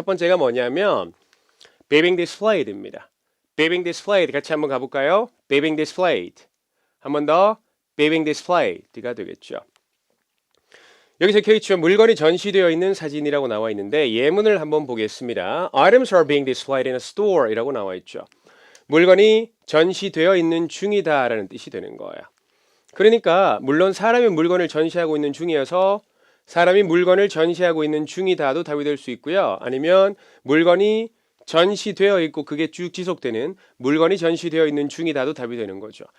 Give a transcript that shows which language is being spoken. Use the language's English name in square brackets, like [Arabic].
[Korean] 첫 번째가 뭐냐면 [English] being displayed [Korean] 입니다. being displayed 같이 한번 가볼까요? [English] being displayed [Korean] 한 번 더 being displayed가 되겠죠. 여기서 K치와 물건이 전시되어 있는 사진이라고 나와 있는데 예문을 한번 보겠습니다. [English] Items are being displayed in a store [Korean] 이라고 나와 있죠. 물건이 전시되어 있는 중이다 라는 뜻이 되는 거예요. 그러니까 물론 사람이 물건을 전시하고 있는 중이어서 사람이 물건을 전시하고 있는 중이다도 답이 될 수 있고요. 아니면 물건이 전시되어 있고 그게 쭉 지속되는 물건이 전시되어 있는 중이다도 답이 되는 거죠.